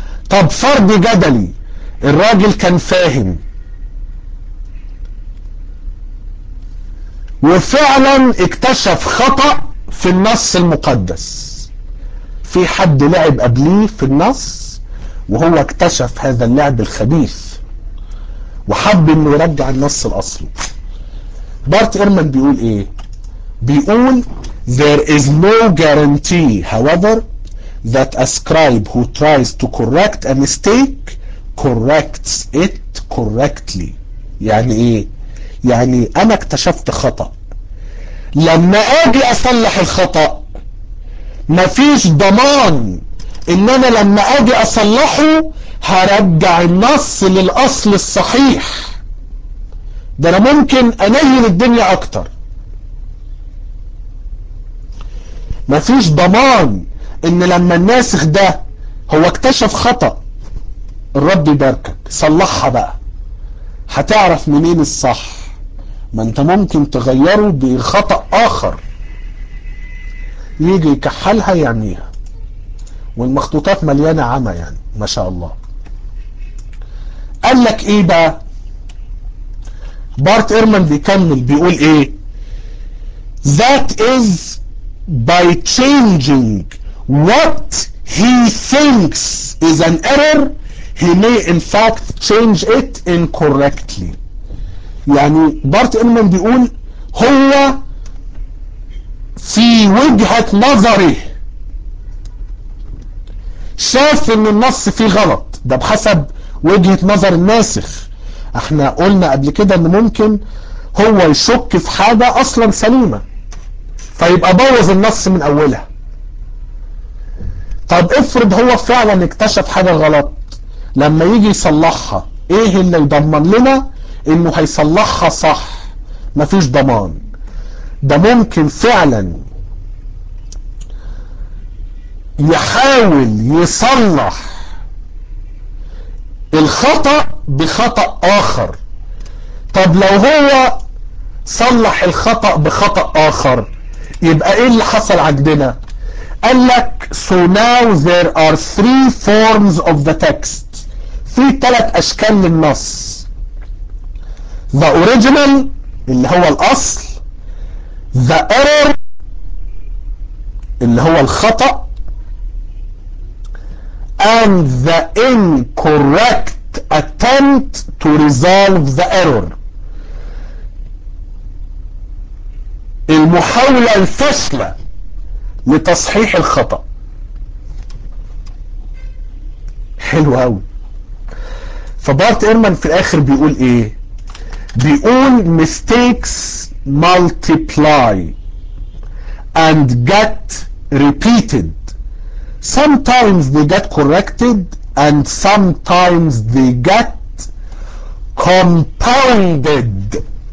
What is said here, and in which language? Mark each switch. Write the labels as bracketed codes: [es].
[ar] طب فرض جدلي الراجل كان فاهم وفعلا اكتشف خطأ في النص المقدس، في حد لعب قبليه في النص وهو اكتشف هذا اللعب الخبيث وحب انه يرجع النص الاصلي. بارت ايرمان بيقول ايه؟ بيقول [en] there is no guarantee however that a scribe who tries to correct a mistake corrects it correctly. [ar] يعني ايه؟ يعني انا اكتشفت خطأ، لما اجي اصلح الخطأ مفيش ضمان ان انا لما اجي اصلحه هرجع النص للاصل الصحيح، ده انا ممكن انيل الدنيا اكتر. مفيش ضمان ان لما الناسخ ده هو اكتشف خطأ الرب يباركك صلحها بقى، هتعرف منين الصح؟ ما انت ممكن تغيره بخطأ اخر يجي يكحلها يعنيها. والمخطوطات مليانة عمى يعني ما شاء الله. قال لك ايه بقى بارت ايرمان؟ بيكمل بيقول ايه؟ [en] That is by changing what he thinks is an error he may in fact change it incorrectly. [ar] يعني بارت ايرمان بيقول هو في وجهة نظره شاف ان النص فيه غلط، ده بحسب وجهة نظر الناسخ. احنا قلنا قبل كده ان ممكن هو يشك في حاجة اصلا سليمة فيبقى بوظ النص من اولها. طب افرض هو فعلا اكتشف حاجة غلط، لما يجي يصلحها ايه اللي يضمن لنا انه هيصلحها صح؟ مفيش ضمان. ده ممكن فعلا يحاول يصلح الخطأ بخطأ آخر. طب لو هو صلح الخطأ بخطأ آخر يبقى إيه اللي حصل عندنا؟ قال لك [en] So now there are three forms of the text. [ar] في ثلاث أشكال للنص. [en] The original [ar] اللي هو الأصل، [en] The error [ar] اللي هو الخطأ، [en] and the incorrect attempt to resolve the error. [ar] المحاولة الفاشلة لتصحيح الخطأ. حلو قوي. فبارت ايرمان في الاخر بيقول ايه؟ بيقول [en] mistakes multiply and get repeated. Sometimes they get corrected and sometimes they get compounded.